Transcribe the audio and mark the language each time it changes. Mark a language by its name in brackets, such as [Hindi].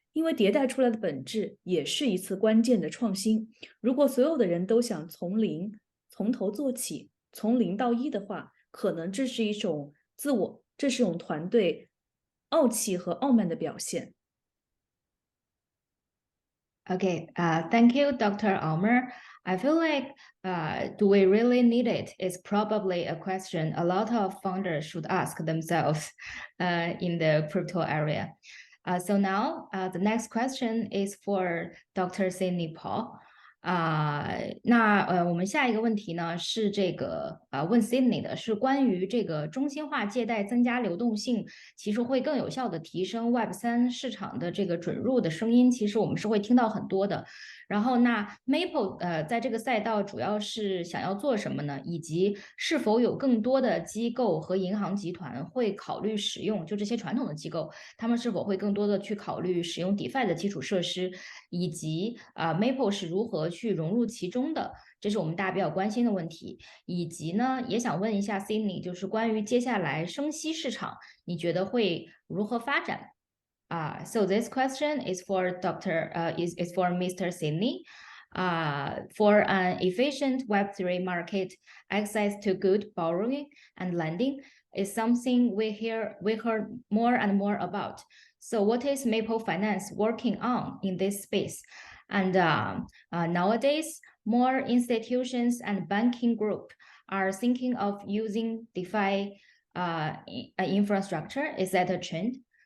[Chinese] 因为迭代出来的本质也是一次关键的创新。如果所有的人都想从头做起，从0到1的话，可能这是一种这是一种团队傲气和傲慢的表现。 [English] Okay, thank you, Dr. Omer. I feel like, do we really need it? Is probably a question a lot of founders should ask themselves in the crypto area. So now the next question is for Dr. Sidney Paul. [Chinese] 我们下一个问题呢是这个问 Sidney 的，是关于这个中心化借贷增加流动性，其实会更有效的提升 Web3 市场的这个准入的声音，其实我们是会听到很多的。然后Maple 在这个赛道主要是想要做什么呢？以及是否有更多的机构和银行集团会考虑使用，就这些传统的机构，他们是否会更多的去考虑使用 DeFi 的基础设施，以及Maple 是如何去融入其中的？这是我们大家比较关心的问题。以及呢，也想问一下 Sidney，就是关于接下来生息市场，你觉得会如何发展？ [English] So this question is for is for Mr. Sidney. For an efficient Web3 market, access to good borrowing and lending is something we heard more and more about. So what is Maple Finance working on in this space? And nowadays, more institutions and banking group are thinking of using DeFi infrastructure. Is that a trend?